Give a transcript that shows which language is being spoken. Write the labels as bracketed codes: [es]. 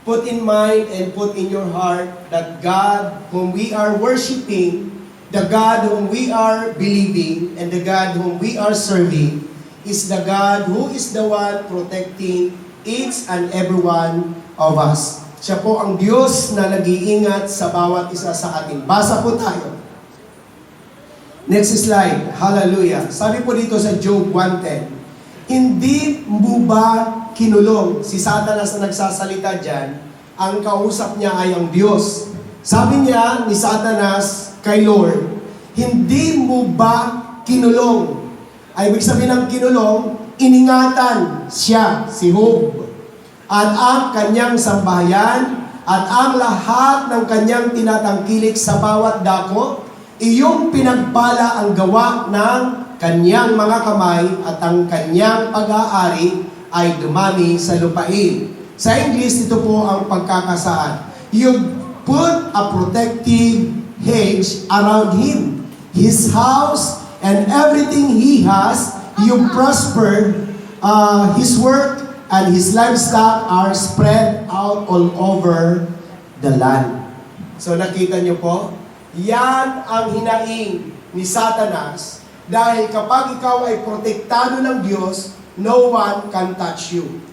[en] put in mind and put in your heart that God whom we are worshiping, the God whom we are believing, and the God whom we are serving is the God who is the one protecting each and every one of us. [tl] Siya po ang Diyos na nag-iingat sa bawat isa sa atin. Basa po tayo. [en] Next slide. [tl] Hallelujah. Sabi po dito sa Job 1:10, hindi mo ba kinulong si Satanas na nagsasalita dyan? Ang kausap niya ay ang Diyos. Sabi niya ni Satanas kay Lord, hindi mo ba kinulong? Ay, ibig sabihin ng kinulong, iningatan siya, si Job, at ang kanyang sambahayan, at ang lahat ng kanyang tinatangkilik sa bawat dako, iyong pinagpala ang gawa ng kanyang mga kamay at ang kanyang pag-aari ay dumami sa lupain. Sa English, ito po ang pagkakasaad. [en] You put a protective hedge around him, his house, and everything he has. You prospered his work, and his livestock are spread out all over the land. [tl] So nakita niyo po, yan ang hinaing ni Satanas dahil kapag ikaw ay protektado ng Diyos, [en] no one can touch you.